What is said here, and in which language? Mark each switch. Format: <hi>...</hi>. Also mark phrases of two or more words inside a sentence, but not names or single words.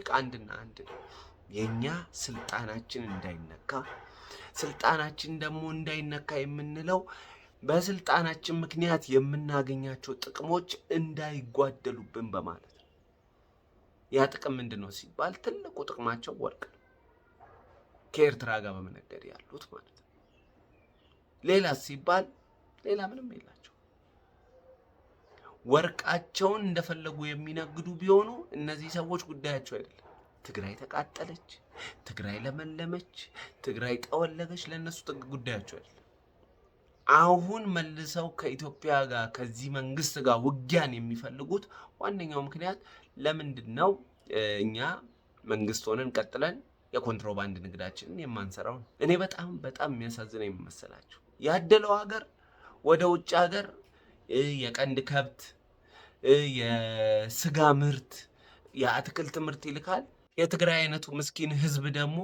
<am>አንድና አንድ ነው። የኛ ስልጣናችን እንዳይነካ። ስልጣናችን ደግሞ እንዳይነካ የምንለው በስልጣናችን ምክንያት የምናገኛቸው ጥቅሞች እንዳይጓደሉብን በማለት ነው። ያ ጥቅም ምንድነው ሲባል ትልቁ ጥቅማቸው ወርቅ ነው። ከኤርትራ ጋር በመነገድ ያሉት ማለት ነው። ሌላ ሲባል ሌላ ምንም የላቸው። ወርቃቸውን እንደፈለጉ የሚነግዱ ቢሆኑ እነዚህ ሰዎች ጉዳያቸው አይደለም። ትግራይ ተቃጠለች፣ ትግራይ ለመለመች፣ ትግራይ ጠወለገች ለነሱ ጉዳያቸው አይደለም። አሁን መልሰው ከኢትዮጵያ ጋር ከዚህ መንግስት ጋር ውጊያን የሚፈልጉት ዋነኛው ምክንያት ለምንድነው? እኛ መንግስት ሆነን ቀጥለን የኮንትሮባንድ ንግዳችንን የማንሰራው ነው። እኔ በጣም የሚያሳዝነኝ መሰላችሁ ያደለው ሀገር ወደ ውጭ ሀገር የቀንድ ከብት፣ የስጋ ምርት፣ የአትክልት ምርት ይልካል። የትግራይ አይነቱ ምስኪን ህዝብ ደግሞ</am>